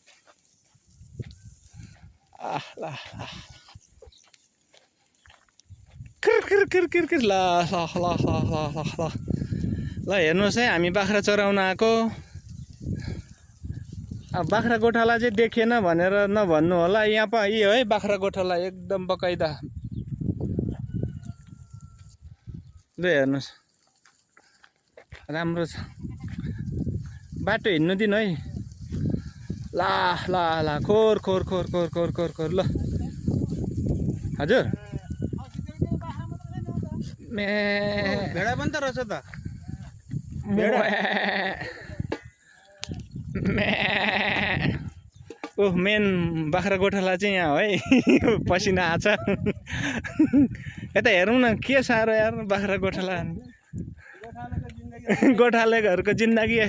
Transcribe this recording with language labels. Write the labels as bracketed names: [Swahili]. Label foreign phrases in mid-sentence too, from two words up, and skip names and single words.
[Nepali] ल किर किर किर किर किर ल ल ल ल ल ल हेर्नुहोस् है हामी बाख्रा चराउन आएको अब बाख्रा गोठाला चाहिँ देखेन भनेर नभन्नु होला यहाँ पा यो है बाख्रा गोठाला एकदम बकाइदा ल हेर्नुहोस् राम्रो छ बाटो हिँड्नु दिनु है ला ला ला खोर खोर खोर खोर खोर खोर खोर ल हजुर मे भेडा पनि त रहेछ त ओह मेन बाख्रा गोठाला चाहिँ यहाँ है पसिना आछ यता हेरौँ न के साह्रो यार बाख्रा गोठाला गोठाले घरको जिन्दगी